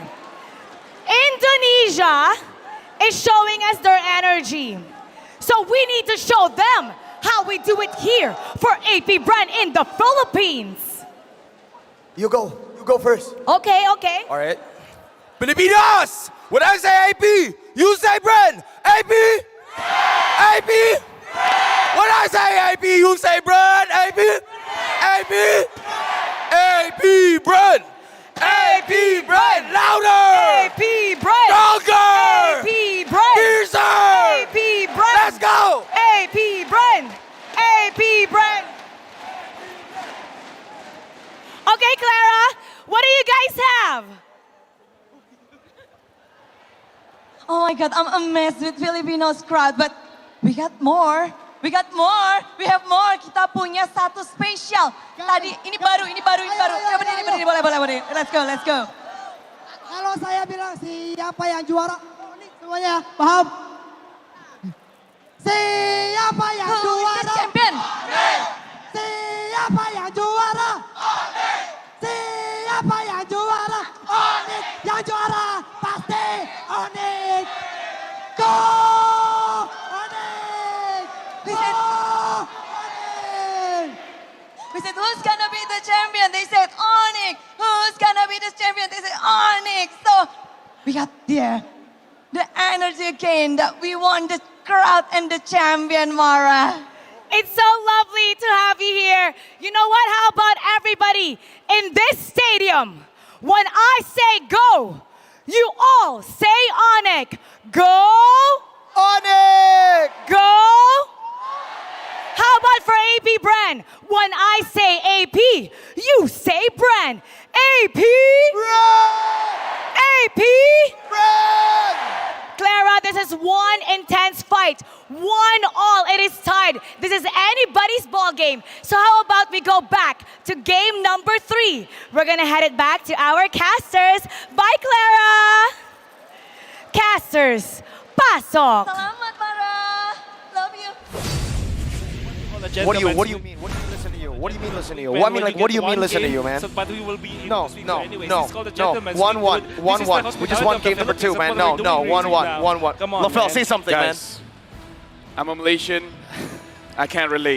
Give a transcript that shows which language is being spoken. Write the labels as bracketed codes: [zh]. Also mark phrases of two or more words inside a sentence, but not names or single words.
[en] Indonesia is showing us their energy. So we need to show them how we do it here for AP Brand in the Philippines. You go first. Okay. All right. Filipinos! When I say AP, you say Bren. AP! AP! When I say AP, you say Bren. AP! AP! AP Bren! AP Bren! Louder! AP Brand! Stronger! AP Brand! Fiercer! AP Brand! Let's go! AP Brand! AP Brand! Okay, Clara, what do you guys have? Oh my God, I'm amazed with Filipinos crowd, but we got more. We have more. [id] Kita punya satu spesial. Tadi ini baru. Ini boleh. [en] Let's go. [id] Kalau saya bilang siapa yang juara, semuanya paham? Siapa yang juara? Champion. Siapa yang juara? Siapa yang juara? Onyx yang juara pasti Onyx. [en] Go! We said, who's gonna be the champion? They said, Onyx. Who's gonna be the champion? They said, Onyx. So we got there the energy again that we want the crowd and the champion, Mara. It's so lovely to have you here. You know what? How about everybody in this stadium? When I say go, you all say Onyx. Go! Onyx! Go! How How about for AP Bren? When I say AP, you say Bren. AP! AP! Clara, this is one intense fight. 1-1. It is tied. This is anybody's ball game. So how about we go back to game number 3? We're gonna head it back to our casters. Bye, Clara! Casters, pasok! Salamat, Mara! Love you. What do you mean? What do you mean listen to you? What do you mean listen to you? Man, What, I mean, when like, what do you get mean one listen to game, you, man? So, but we will be able No, to speak no, to anyways. no, It's called the no. gentleman's 1-1, league. This is the 1-1. We just hospitality won of game the number 2, Philippines. man. That's No, what no, we're doing right 1-1, now. 1-1. Come on, LaFell, man. say something, Guys, I'm a Malaysian. I can't relate.